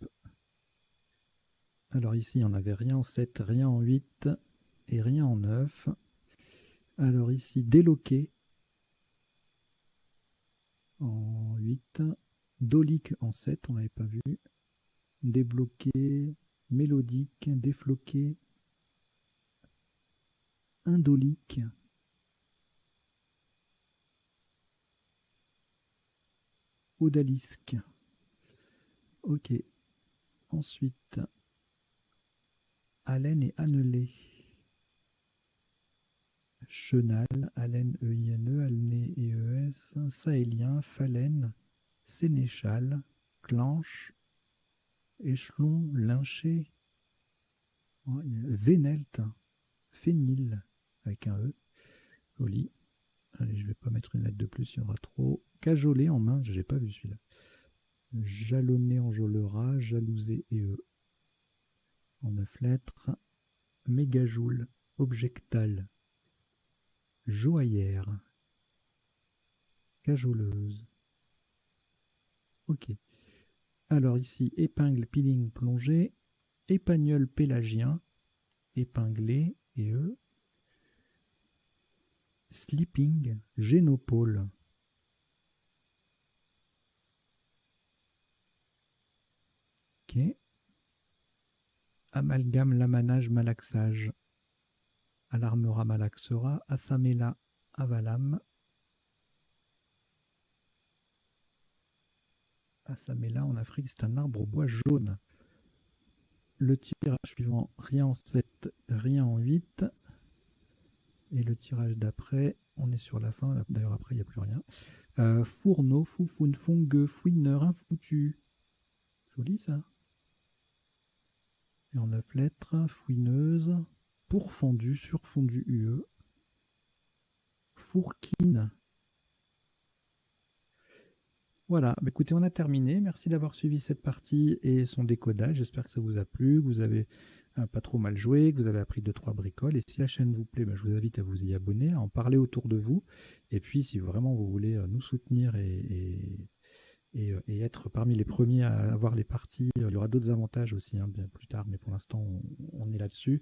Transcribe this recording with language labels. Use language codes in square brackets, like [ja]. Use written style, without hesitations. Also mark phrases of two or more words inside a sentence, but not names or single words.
[fr] Alors ici, on n'avait rien en 7, rien en 8 et rien en 9. Alors ici, déloqué en 8. Dolique en 7, on n'avait pas vu. Débloqué, mélodique, défloqué, indolique. Odalisque. Ok. Ensuite, haleine et annelé. Chenal, haleine, EINE, alné, EES, sahélien, phalène, sénéchal, clanche, échelon, lynché, vénelte, phényl, avec un E, joli. Allez, je vais pas mettre une lettre de plus, il y aura trop. Cajolé en main, j'ai pas vu celui-là. Jalonné, enjolera, jalousé et E. En 9 lettres. Mégajoule, objectal, joaillère, cajoleuse. Ok. Alors ici, épingle, peeling, plongée, épagnol pélagien, épinglé et E. Sleeping, génopole. Ok. Amalgame, lamanage, malaxage. Alarmera, malaxera. Assamela, avalam. Assamela, en Afrique, c'est un arbre au bois jaune. Le tirage suivant, rien en 7, rien en 8. Et le tirage d'après, on est sur la fin. D'ailleurs, après, il n'y a plus rien. Fourneau, foufoune, fongueux, fouineur, infoutu. Joli ça. Et en 9 lettres, fouineuse, pourfendu, surfondu UE, fourquine. Voilà, bah écoutez, on a terminé. Merci d'avoir suivi cette partie et son décodage. J'espère que ça vous a plu, que vous avez pas trop mal joué, que vous avez appris 2-3 bricoles. Et si la chaîne vous plaît, bah, je vous invite à vous y abonner, à en parler autour de vous. Et puis, si vraiment vous voulez nous soutenir et être parmi les premiers à avoir les parties, il y aura d'autres avantages aussi bien plus tard, mais pour l'instant, on est là-dessus.